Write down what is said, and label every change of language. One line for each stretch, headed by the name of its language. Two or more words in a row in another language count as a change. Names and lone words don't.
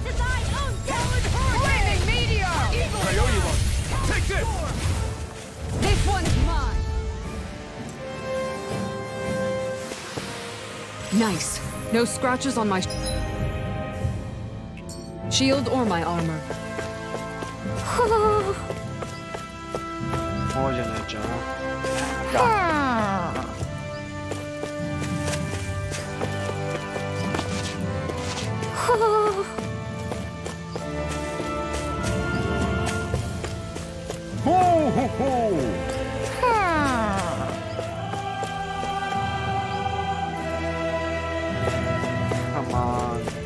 English: Flaming meteor! I owe you one! Take this! This one's mine! Nice. No scratches on my shield or my armor.
Croatian: Ovdje neće, a?
English: Ho, ho, ho! Come on.